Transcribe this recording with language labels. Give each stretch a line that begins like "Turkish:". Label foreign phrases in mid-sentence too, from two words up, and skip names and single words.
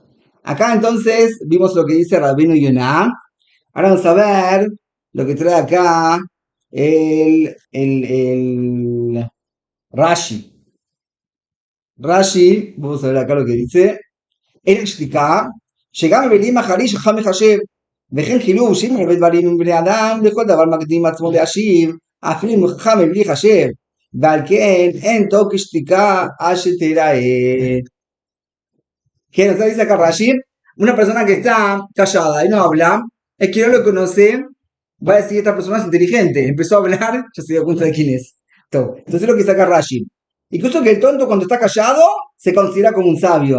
Spanish: Acá entonces vimos lo que dice Rabino Yonah. Ahora vamos a ver lo que trae acá el Rashi. Rashi, vamos a ver acá lo que dice. El explica, llegame belim aharish
Hebrew: חכם מחשב, וכן חילוב שאם הרבה דברים עם בני אדם, לכל דבר מקדים עצמו להשיב, אפילו אם חכם מבלי חשב, ועל כן אין טוב כשתיקה עד שתיראה.
Spanish: ¿Qué nos dice acá Rashi? Una persona que está callada y no habla, es que no lo conoce, va a decir esta persona es inteligente. Empezó a hablar, ya se dio cuenta de quién es. Entonces es lo que saca Rashi. Incluso que el tonto cuando está callado se considera como un sabio.